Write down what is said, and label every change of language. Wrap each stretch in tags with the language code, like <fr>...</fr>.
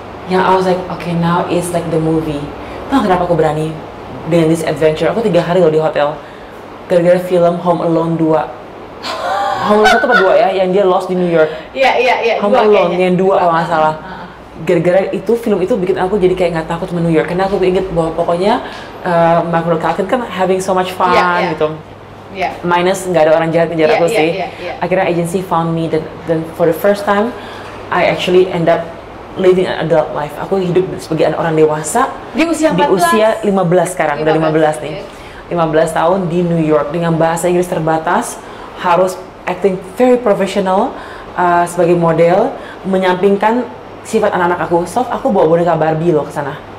<en>Yang I was like, okay, now it's like the movie.</en> <id>Nah, kenapa aku berani dengan</id> <en>this adventure?</en> <id>Aku 3 hari loh di hotel, gara-gara film Home Alone 2. Home Alone 1 apa 2 ya, yang dia lost di New York. Iya. Home Alone yang 2 kalau nggak salah. Gara-gara itu, film itu bikin aku jadi kayak nggak takut sama New York, karena aku inget bahwa pokoknya Michael Clarke kan</id> <en>having so much fun</en> <id>gitu. Minus nggak ada orang jahat ngejar aku sih.</id> <en>Akhirnya agency found me, dan for the first time I actually end up living an adult life.</en> <id>Aku hidup sebagai orang dewasa di usia 15 sekarang, udah 15 nih. 15 tahun di New York dengan bahasa Inggris terbatas, harus</id> <en>acting very professional</en> <id>sebagai model, menyampingkan sifat anak-anak aku. Aku bawa boneka Barbie loh ke sana.</id>